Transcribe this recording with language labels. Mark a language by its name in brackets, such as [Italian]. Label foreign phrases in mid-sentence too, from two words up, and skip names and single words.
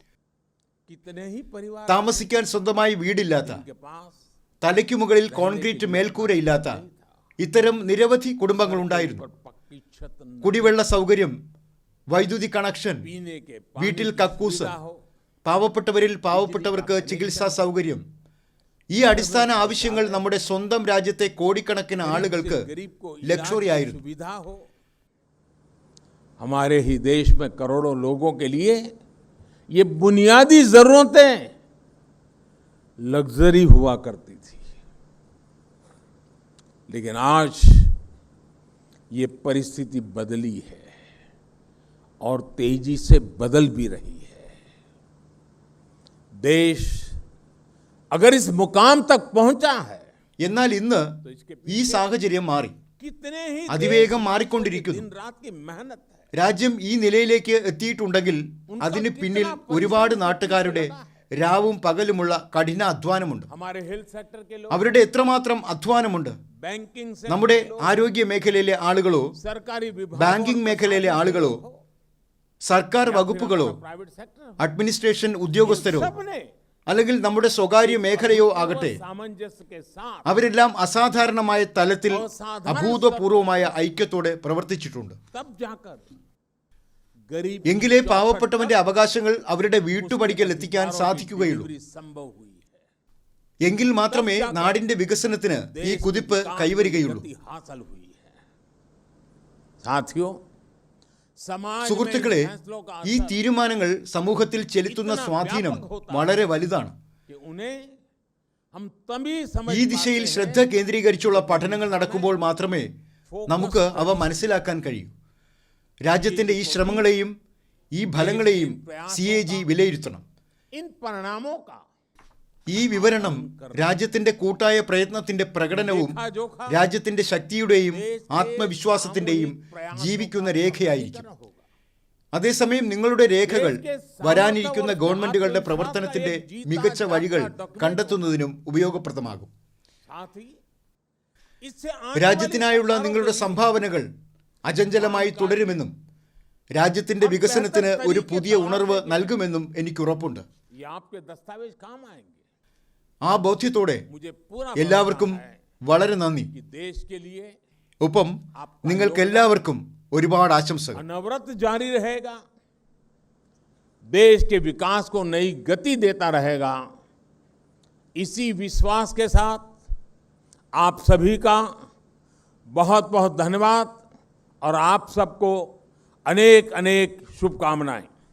[Malayalam] താമസിക്കാൻ സ്വന്തമായി വീടില്ലാത്ത, തലയ്ക്കു മുകളിൽ കോൺക്രീറ്റ് മേൽക്കൂരയില്ലാത്ത ഇത്തരം നിരവധി കുടുംബങ്ങളുണ്ടായിരുന്നു. കുടിവെള്ള സൗകര്യം, വൈദ്യുതി കണക്ഷൻ, വീട്ടിൽ കക്കൂസ്, പാവപ്പെട്ടവരിൽ പാവപ്പെട്ടവർക്ക് ചികിത്സാ സൗകര്യം, ഈ അടിസ്ഥാന ആവശ്യങ്ങൾ നമ്മുടെ സ്വന്തം രാജ്യത്തെ കോടിക്കണക്കിന് ആളുകൾക്ക് ലക്ഷറി ആയിരുന്നു. [Hindi] हमारे ही देश में करोड़ों लोगों के लिए ये बुनियादी जरूरतें लग्जरी हुआ करती थी. लेकिन आज ये परिस्थिति बदली है और तेजी से बदल भी रही है. देश अगर इस मुकाम तक पहुंचा है, [Malayalam] എന്നാൽ ഇന്ന് ഈ സാഹചര്യം മാറി, [Hindi] कितने ही [Malayalam] അതിവേഗം മാറിക്കൊണ്ടിരിക്കുന്നു. [Hindi] दिन रात की मेहनत है. [Malayalam] രാജ്യം ഈ നിലയിലേക്ക് എത്തിയിട്ടുണ്ടെങ്കിൽ അതിന് പിന്നിൽ ഒരുപാട് നാട്ടുകാരുടെ രാവും പകലുമുള്ള കഠിന അധ്വാനമുണ്ട്. [Hindi] हमारे [English] health sector [Hindi] के लोग, [Malayalam] അവരുടെ എത്രമാത്രം അധ്വാനമുണ്ട്. [Hindi] बैंकिंग से [Malayalam] നമ്മുടെ ആരോഗ്യ മേഖലയിലെ ആളുകളോ, [Hindi] सरकारी विभाग, [Malayalam] ബാങ്കിംഗ് മേഖലയിലെ ആളുകളോ, സർക്കാർ വകുപ്പുകളോ, [English] private sector, [Malayalam] അഡ്മിനിസ്ട്രേഷൻ ഉദ്യോഗസ്ഥരോ, [Hindi] सबने [Malayalam] അല്ലെങ്കിൽ നമ്മുടെ സ്വകാര്യ മേഖലയോ ആകട്ടെ, [Hindi] सामंजस्य के साथ [Malayalam] അവരെല്ലാം അസാധാരണമായ തലത്തിൽ അഭൂതപൂർവമായ ഐക്യത്തോടെ പ്രവർത്തിച്ചിട്ടുണ്ട്. [Hindi] तब जाकर गरीब [Malayalam] എങ്കിലേ പാവപ്പെട്ടവന്റെ അവകാശങ്ങൾ അവരുടെ വീട്ടുപടിക്കൽ എത്തിക്കാൻ സാധിക്കുകയുള്ളൂ. [Hindi] संभव हुई है. [Malayalam] എങ്കിൽ മാത്രമേ നാടിന്റെ വികസനത്തിന് ഈ കുതിപ്പ് കൈവരികയുള്ളൂ. [Hindi] हासिल हुई है. साथियों, समाज [Malayalam] സുഹൃത്തുക്കളെ, ഈ തീരുമാനങ്ങൾ സമൂഹത്തിൽ ചെലുത്തുന്ന സ്വാധീനം വളരെ വലുതാണ്. [Hindi] कि उन्हें हम तभी समझ [Malayalam] ഈ ദിശയിൽ ശ്രദ്ധ കേന്ദ്രീകരിച്ചുള്ള പഠനങ്ങൾ നടക്കുമ്പോൾ മാത്രമേ നമുക്ക് അവ മനസ്സിലാക്കാൻ കഴിയൂ. രാജ്യത്തിന്റെ ഈ ശ്രമങ്ങളെയും ഈ ഫലങ്ങളെയും CAG വിലയിരുത്തണം. [Hindi] इन परिणामों का [Malayalam] ഈ വിവരണം രാജ്യത്തിന്റെ കൂട്ടായ പ്രയത്നത്തിന്റെ പ്രകടനവും രാജ്യത്തിന്റെ ശക്തിയുടെയും ആത്മവിശ്വാസത്തിന്റെയും ജീവിക്കുന്ന രേഖയായിരിക്കും. അതേസമയം നിങ്ങളുടെ രേഖകൾ വരാനിരിക്കുന്ന ഗവൺമെന്റുകളുടെ പ്രവർത്തനത്തിന്റെ മികച്ച വഴികൾ കണ്ടെത്തുന്നതിനും ഉപയോഗപ്രദമാകും. [Hindi] साथ ही इससे [Malayalam] രാജ്യത്തിനായുള്ള നിങ്ങളുടെ സംഭാവനകൾ അചഞ്ചലമായി തുടരുമെന്നും രാജ്യത്തിന്റെ വികസനത്തിന് ഒരു പുതിയ ഉണർവ് നൽകുമെന്നും എനിക്ക് ഉറപ്പുണ്ട്. [Hindi] ये आपके दस्तावेज काम आएंगे. [Malayalam] ആ ബോധ്യത്തോടെ [Hindi] मुझे पूरा [Malayalam] എല്ലാവർക്കും വളരെ നന്ദി. [Hindi] कि देश के लिए [Malayalam] ഒപ്പം നിങ്ങൾക്ക് എല്ലാവർക്കും ഒരുപാട് ആശംസകൾ. [Hindi] अनवरत जारी रहेगा, देश के विकास को नई गति देता रहेगा. इसी विश्वास के साथ आप सभी का बहुत बहुत धन्यवाद और आप सबको अनेक अनेक शुभकामनाएं।